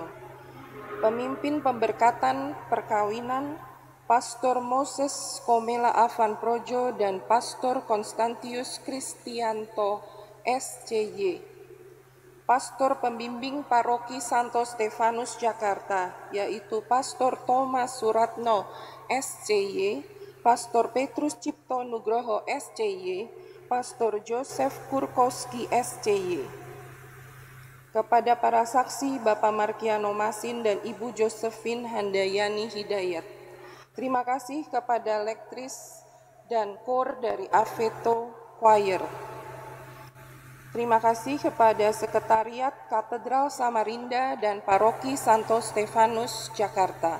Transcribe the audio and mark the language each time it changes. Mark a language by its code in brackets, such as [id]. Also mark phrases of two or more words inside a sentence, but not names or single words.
[id] Pemimpin pemberkatan perkawinan, Pastor Moses Komela Avan Projo dan Pastor Konstantius Kristianto SCY. Pastor Pembimbing Paroki Santo Stefanus Jakarta, yaitu Pastor Thomas Suratno SCY, Pastor Petrus Cipto Nugroho SCY, Pastor Joseph Kurkowski SCY. Kepada para saksi Bapak Markiano Masin dan Ibu Josephine Handayani Hidayat. Terima kasih kepada lektris dan kor dari Aveto Choir. Terima kasih kepada Sekretariat Katedral Samarinda dan Paroki Santo Stefanus, Jakarta.